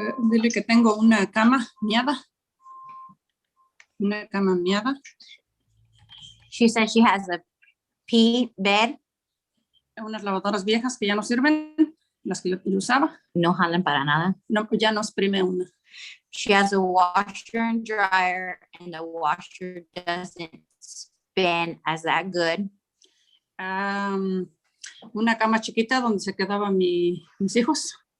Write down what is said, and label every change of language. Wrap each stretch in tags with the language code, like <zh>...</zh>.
<es>Dile que tengo una cama miada. Una cama miada.</es> <en>She said she has a pea bed.</en> <es>Unas lavadoras viejas que ya no sirven, las que yo usaba. No jalan para nada. No, pues ya no exprime una.</es> <en>She has a washer and dryer, and the washer doesn't spin as that good.</en> <es>Una cama chiquita donde se quedaban mis hijos.</es>